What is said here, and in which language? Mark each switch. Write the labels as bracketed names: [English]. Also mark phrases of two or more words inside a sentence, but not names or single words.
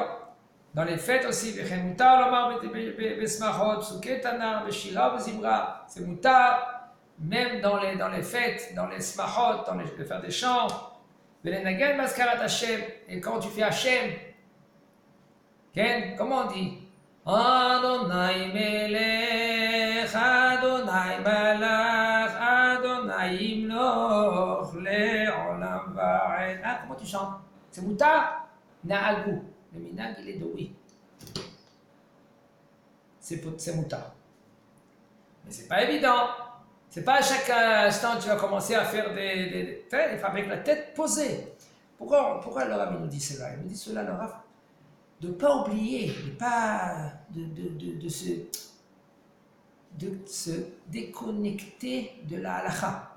[French] Dans les fêtes aussi, c'est mutar, même dans les fêtes, dans les smachot, de faire des chants, et quand tu fais Hashem, comment on dit? [Hebrew] אדני מלך, אדני מלך, אדני ימלך, לעולם ועד. [French] Ah, comment tu chantes? C'est mutar? Na'agu. Le minag, il est de oui. C'est mutar. Mais c'est pas évident. C'est pas à chaque instant que tu vas commencer à faire des avec la tête posée. Pourquoi le Rav nous dit cela? Il nous dit cela, le Rav, de ne pas oublier, de se déconnecter de la halakha.